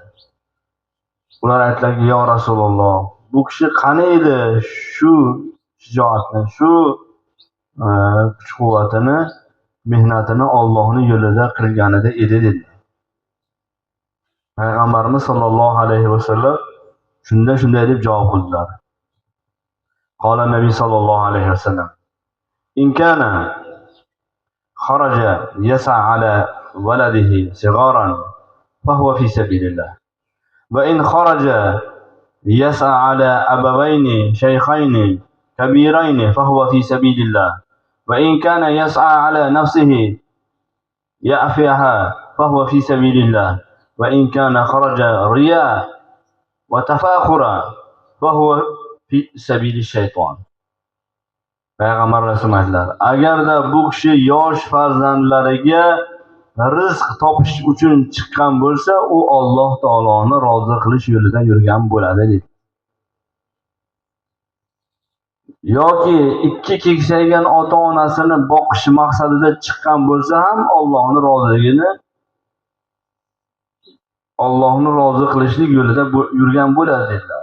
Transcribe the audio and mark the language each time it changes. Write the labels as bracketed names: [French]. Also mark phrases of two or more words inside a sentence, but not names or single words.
[Uzbek] Ular aytdilarki: "Ya Rasululloh, bu kishi qani edi shu shijoatni, shu kuch-quvvatini, mehnatini Allohning yo'lida qilganida edi dedi. Payg'ambarimiz [Arabic] صلى الله عليه وسلم [Uzbek] shunday deb javob qildilar. [Arabic] قال النبي صلى الله عليه وسلم: "إن كان خرج يسعى على ولده صغيرا فهو في سبيل الله. وإن خرج يسعى على أبوين شيخين كبيرين فهو في سبيل الله. وإن كان يسعى على نفسه يعفها فهو في سبيل الله. وإن كان خرج رياء وتفاخرا فهو في سبيل الشيطان." [Uzbek] Payg'ambar Rasululloh aytdilar, agarda bu kishi yosh farzandlariga rizq topish uchun chiqqan bo'lsa, u Alloh taoloni rozi qilish yo'lida yurgan bo'ladi dedi. Yoki ikki keksaygan ota-onasini boqish maqsadida chiqqan bo'lsa ham Allohning roziligini, Allohni rozi qilishlik yo'lida yurgan bo'ladi dedilar.